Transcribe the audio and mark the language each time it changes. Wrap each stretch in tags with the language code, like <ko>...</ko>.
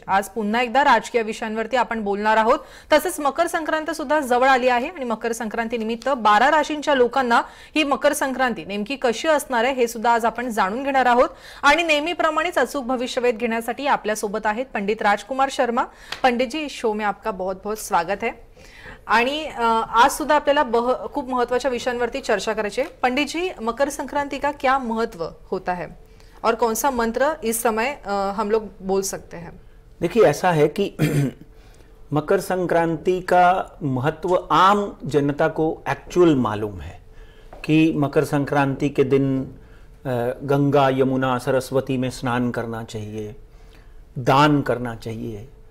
<mr>आज पुन्हा एकदा राजकीय विषयांवरती आपण बोलणार आहोत. तसेच मकर संक्रांत सुद्धा जवळ आली आहे आणि मकर संक्रांती निमित्त 12 राशींच्या लोकांना ही मकर संक्रांती नेमकी कशी असणार आहे हे सुद्धा आज आपण जाणून घेणार आहोत. आणि नेहमीप्रमाणेच अचूक भविष्यवेध घेण्यासाठी आपल्या सोबत आहेत पंडित राजकुमार शर्मा.</mr> <hi>पंडित जी, शो में आपका बहुत बहुत स्वागत है.</hi> <mr>आणि आज सुद्धा आपल्याला खूप महत्त्वाच्या विषयांवरती चर्चा करायची है.</mr> <hi>पंडित जी, मकर संक्रांति का क्या महत्व होता है और कौन सा मंत्र इस समय हम लोग बोल सकते हैं? देखिए, ऐसा है कि मकर संक्रांति का महत्व आम जनता को एक्चुअल मालूम है कि मकर संक्रांति के दिन गंगा यमुना सरस्वती में स्नान करना चाहिए, दान करना चाहिए.</hi>